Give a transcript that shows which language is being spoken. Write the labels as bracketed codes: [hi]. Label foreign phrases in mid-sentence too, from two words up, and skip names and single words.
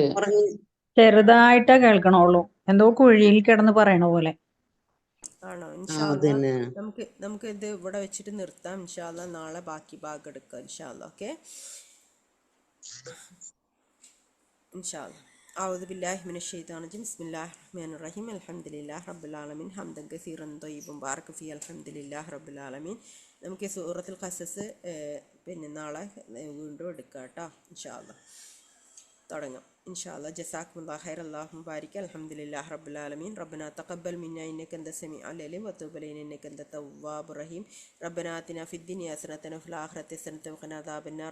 [ml] പറഞ്ഞു ചെറുതായിട്ടേ കേൾക്കണുള്ളൂ, എന്തോ കുഴിയിൽ കിടന്ന് പറയണ പോലെ. ആണോ? ആ ഇൻഷാല്ല അതന്നെ. നമുക്ക് ഇത് ഇവിടെ വെച്ചിട്ട് നിർത്താം. ഇൻഷാല്ല നാളെ ബാക്കി ഭാഗം എടുക്കാം. ഇൻഷാല്ല. ഓക്കെ. ഇൻഷാല്ല. [ar] أعوذ بالله من الشيطان الرجيم بسم الله الرحمن الرحيم الحمد لله رب العالمين حمدا كثيرا طيبا بارك فيه الحمد لله رب العالمين. [ml] നമുക്ക് സൂറത്തുൽ ഖസസ് പിന്നെ നാളെ വീണ്ടും എടുക്കാം കേട്ടോ. [ar] إن شاء الله തുടങ്ങാം. إن شاء الله. جزاكم الله خيرا. اللهم بارك. الحمد لله رب العالمين. ربنا تقبل منا إنك أنت السميع العليم وتب علينا إنك أنت التواب الرحيم. ربنا آتنا في الدنيا حسنة وفي الآخرة حسنة وقنا عذاب النار.